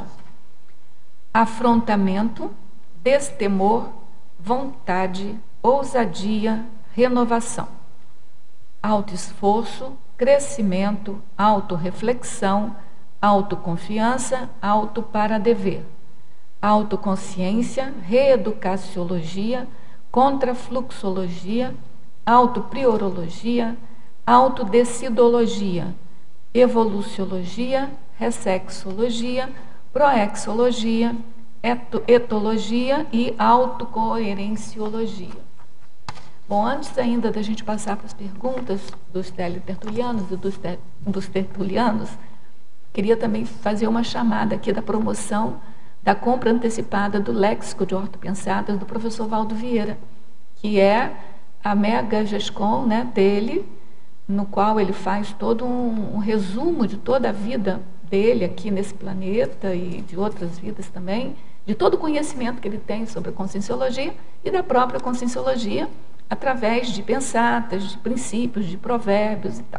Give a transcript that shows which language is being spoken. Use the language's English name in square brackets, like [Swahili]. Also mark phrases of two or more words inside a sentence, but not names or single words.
[Portuguese] Afrontamento, destemor, vontade, ousadia, renovação. Autoesforço, crescimento, autorreflexão, autoconfiança, auto-para-dever. Autoconsciência, reeducaciologia, contrafluxologia, autopriorologia, autodecidologia, evoluciologia, ressexologia, proexologia, etologia e autocoerenciologia. Bom, antes ainda da gente passar para as perguntas dos teletertulianos e dos tertulianos, queria também fazer uma chamada aqui da promoção da compra antecipada do Léxico de Ortopensadas do professor Valdo Vieira, que é a mega GESCOM, né, dele, no qual ele faz todo um resumo de toda a vida dele aqui nesse planeta e de outras vidas também, de todo o conhecimento que ele tem sobre a conscienciologia e da própria conscienciologia, através de pensatas, de princípios, de provérbios e tal.